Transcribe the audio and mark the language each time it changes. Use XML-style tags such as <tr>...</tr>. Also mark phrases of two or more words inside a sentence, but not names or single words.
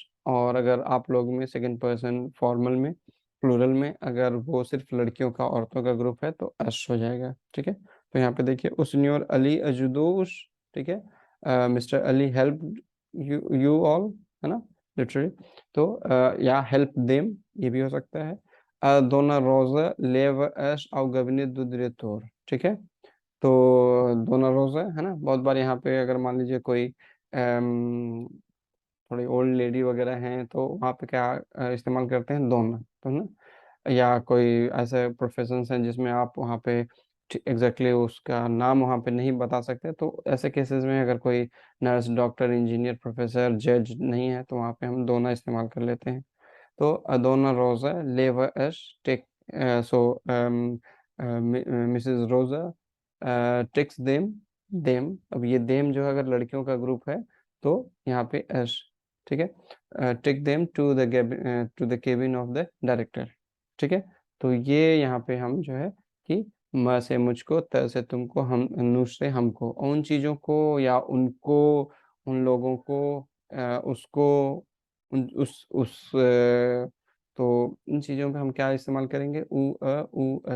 <hi>और अगर आप लोग में</hi> <en>second person formal</en> <hi>में, प्लूरल में, अगर वो सिर्फ लड़कियों का औरतों का ग्रुप है, तो अश हो जाएगा। ठीक है, तो यहाँ पे देखिए,</hi> <pt>o senhor Ali ajuda-os.</pt> <hi>ठीक है,</hi> <en>Mister Ali help you all,</en> <hi>है ना,</hi> <en>लिटरली।</en> <hi>तो या</hi> <en>help them,</en> <hi>ये भी हो सकता है।</hi> <pt>Dona Rosa leva as ao gabinete do diretor।</pt> <hi>ठीक है, तो डोना रोजा है ना, बहुत बार यहाँ पे अगर मान लीजिए कोई थोड़ी</hi> <en>old lady</en> <hi>वगैरह हैं, तो वहाँ पे क्या इस्तेमाल करते हैं, दोना, तो ना। या कोई ऐसे प्रोफेशंस हैं जिसमें आप वहाँ पे एग्जैक्टली उसका नाम वहाँ पे नहीं बता सकते, तो ऐसे केसेस में अगर कोई नर्स, डॉक्टर, इंजीनियर, प्रोफेसर, जज नहीं है, तो वहाँ पे हम दोना इस्तेमाल कर लेते हैं।</hi> <en>तो</en> <pt>Donna Rosa leva as</pt> <en>take so Mrs Rosa takes them.</en> <hi>अब ये देम जो है अगर लड़कियों का ग्रुप है, तो यहाँ पे एस। ठीक है,</hi> <en>take them to the cabin of the director.</en> <hi>ठीक है, तो ये यहाँ पे हम जो है कि म से मुझको, त से तुमको, हम, नु से हमको, उन चीज़ों को या उनको, उन लोगों को, उसको, तो इन चीज़ों पे हम क्या इस्तेमाल करेंगे, उ अश।</hi>